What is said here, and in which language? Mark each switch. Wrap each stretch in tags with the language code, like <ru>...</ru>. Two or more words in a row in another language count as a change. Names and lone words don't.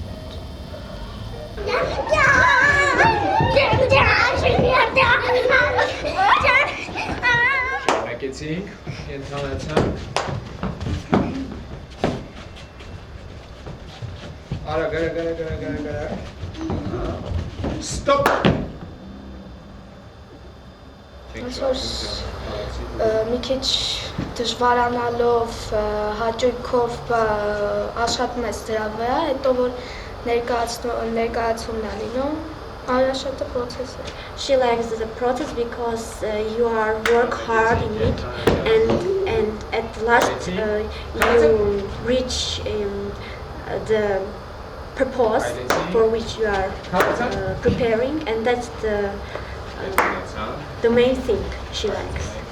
<tr>Marketing, internetten. Ara.</tr> <en>Stop!</en> <hy>Մի քիչ դժվարանալով, հաճույքով աշխատում ես դրա վրա, հետո որ ներկայացումն է լինում, շատ process է։</hy> <en>She likes the process because you are work hard in it, and at last you reach the purpose for which you are preparing, and that's the main thing she likes.</en>